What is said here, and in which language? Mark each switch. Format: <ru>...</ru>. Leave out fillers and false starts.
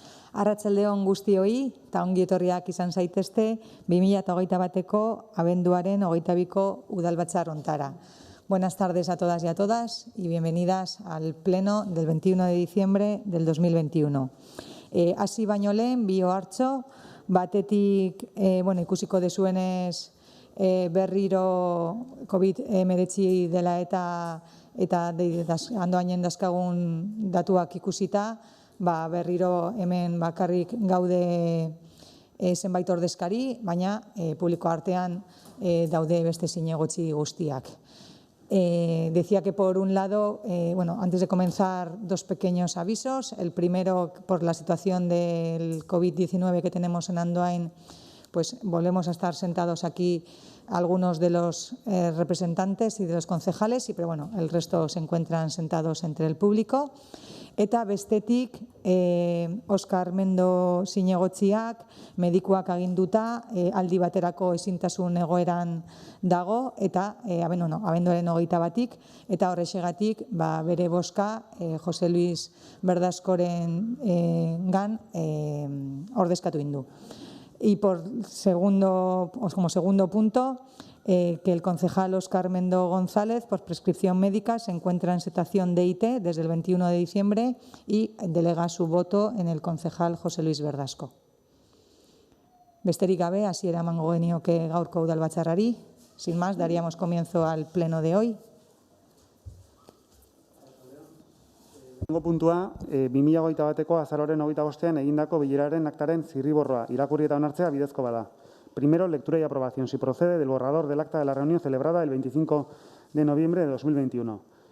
<eu>Arratsaldeon guztioi eta ongi etorriak izan zaitezte 2021ko abenduaren 22ko udalbatzar hontara.</eu> <es>Buenas tardes a todas y a todas y bienvenidas al pleno del 21 de diciembre del 2021.</es> <eu>Hasi baino lehen bi ohartxo, batetik ikusiko dezuenez berriro COVID-19 dela eta andoainen dazkagun datuak ikusita, berriro hemen bakarrik gaude zenbait ordezkari, baina publiko artean daude beste zinegotzi guztiak.</eu> <es>Decía que por un lado, antes de comenzar, dos pequeños avisos. El primero, por la situación del COVID-19 que tenemos en Andoain, pues volvemos a estar sentados aquí algunos de los representantes y de los concejales, pero bueno, el resto se encuentran sentados entre el público.</es> <eu>Eta bestetik, Oskar Mendo zinegotziak medikuak aginduta aldi baterako ezintasun egoeran dago eta abenduaren 21 eta horrexegatik bere bozka Jose Luis Verdascoren gan ordezkatu indu.</eu> <es>Y como segundo punto, que el concejal Óscar Mendo González, por prescripción médica, se encuentra en situación de IT desde el 21 de diciembre y delega su voto en el concejal José Luis Verdasco.</es> <eu>Besterik gabe, hasiera emango genioke gaurko udalbatzarrari.</eu> <es>Sin más, daríamos comienzo al pleno de hoy.</es> <eu>Puntua, 2021ko azaroaren 25ean egindako bileraren aktaren zirriborroa irakurri eta onartzea bidezko bada.</eu> <es>Primero, lectura y aprobación, si procede, del borrador del acta de la reunión celebrada el 25 de noviembre de 2021.</es>